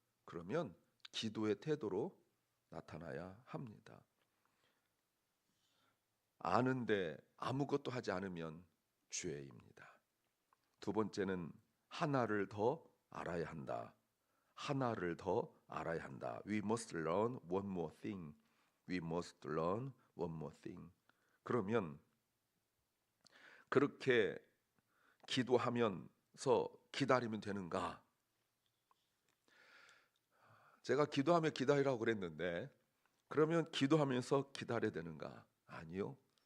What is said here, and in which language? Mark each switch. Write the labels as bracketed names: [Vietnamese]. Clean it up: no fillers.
[Korean] 그러면 기도의 태도로 나타나야 합니다. 아는데 아무것도 하지 않으면 죄입니다. 두 번째는 하나를 더 알아야 한다. 하나를 더 알아야 한다. [English] We must learn one more thing. We must learn one more thing. [Korean] 그러면 그렇게 기도하면서 기다리면 되는가? 제가 기도하며 기다리라고 그랬는데 그러면 기도하면서 기다려야 되는가? 아니요.